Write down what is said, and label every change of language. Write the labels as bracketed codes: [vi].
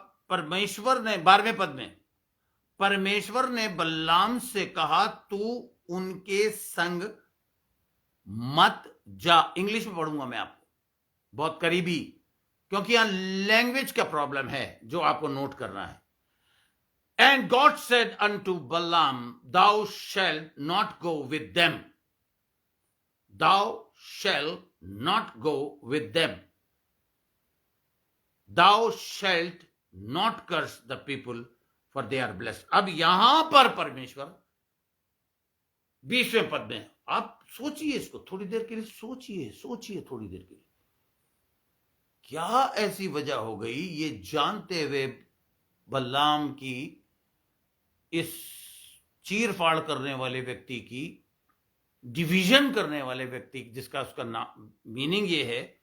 [hi] परमेश्वर ने 12वें पद में परमेश्वर ने बल्लाम से कहा, तू उनके संग मत जा। इंग्लिश में पढ़ूंगा मैं आपको, बहुत करीबी, क्योंकि यहां लैंग्वेज का प्रॉब्लम है जो आपको नोट करना है। [en] And God said unto Balaam, thou shalt not go with them. Thou shalt not go with them. Thou shalt not curse the people, for they are blessed. [hi] अब यहां पर परमेश्वर 20वें पद में, आप सोचिए इसको थोड़ी देर के लिए, सोचिए थोड़ी देर के लिए। क्या ऐसी वजह हो गई ये जानते हुए बल्लाम की, इस चीर फाड़ करने वाले व्यक्ति की, डिवीजन करने वाले व्यक्ति, जिसका उसका मीनिंग ये है,